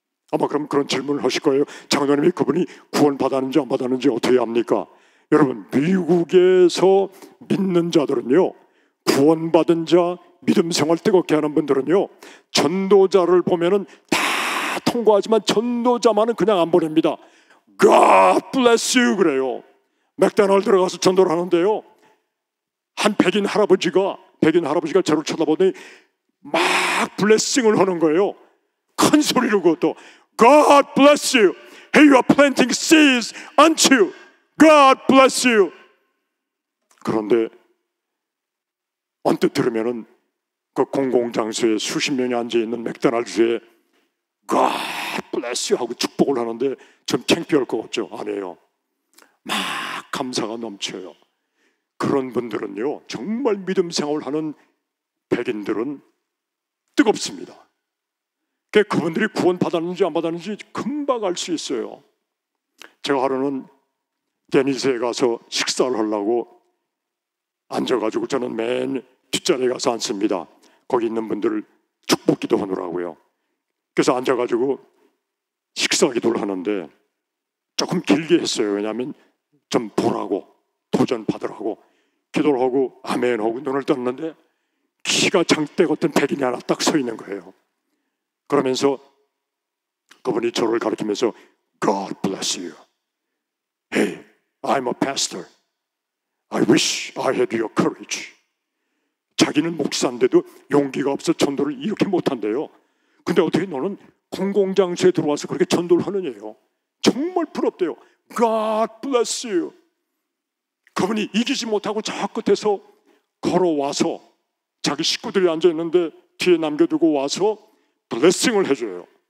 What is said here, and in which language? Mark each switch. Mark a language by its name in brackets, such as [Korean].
[Korean] 아마 그럼 그런 질문을 하실 거예요. 장로님이 그분이 구원받았는지 안 받았는지 어떻게 압니까? 여러분, 미국에서 믿는 자들은요, 구원받은 자, 믿음 생활 뜨겁게 하는 분들은요, 전도자를 보면은 다 통과하지만 전도자만은 그냥 안 보냅니다. [English] God bless you [Korean] 그래요. 맥도날드 들어가서 전도를 하는데요, 한 백인 할아버지가 저를 쳐다보더니 막 블레싱을 하는 거예요. 큰 소리로. 그것도 [English] God bless you. Hey, you are planting seeds unto you. God bless you. [Korean] 그런데 언뜻 들으면은 그 공공장소에 수십 명이 앉아있는 맥도날드에 [English] God bless you [Korean] 하고 축복을 하는데 좀 창피할 것 같죠? 안 해요. 막 감사가 넘쳐요. 그런 분들은요, 정말 믿음 생활을 하는 백인들은 뜨겁습니다. 그분들이 구원 받았는지 안 받았는지 금방 알 수 있어요. 제가 하루는 데니스에 가서 식사를 하려고 앉아가지고, 저는 맨 뒷자리에 가서 앉습니다. 거기 있는 분들을 축복 기도하느라고요. 그래서 앉아가지고 식사 기도를 하는데 조금 길게 했어요. 왜냐하면 좀 보라고, 도전 받으라고. 기도를 하고 아멘 하고 눈을 떴는데 키가 장대 같은 백인이 하나 딱 서 있는 거예요. 그러면서 그분이 저를 가리키면서 [English] God bless you. Hey, I'm a pastor. I wish I had your courage. [Korean] 자기는 목사인데도 용기가 없어 전도를 이렇게 못한대요. 근데 어떻게 너는 공공장소에 들어와서 그렇게 전도를 하느냐요. 정말 부럽대요. [English] God bless you. [Korean] 그분이 이기지 못하고 저 끝에서 걸어와서 자기 식구들이 앉아있는데 뒤에 남겨두고 와서 블레싱을 해줘요.